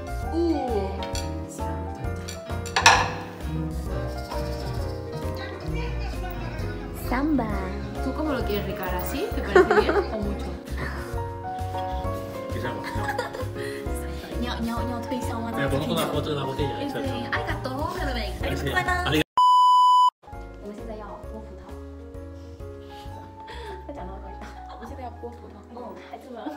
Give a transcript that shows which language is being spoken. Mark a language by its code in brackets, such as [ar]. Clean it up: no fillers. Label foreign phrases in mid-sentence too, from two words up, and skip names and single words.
[es] Samba. ¿Tú cómo lo quieres, Ricardo? ¿Así? ¿Te parece bien o mucho? [zh] 你要推销吗？对，我拿botella。 [ja] ありがとう。我 [zh] 们现在要剥葡萄。他讲到了，我们现在要剥葡萄。哦，孩子们。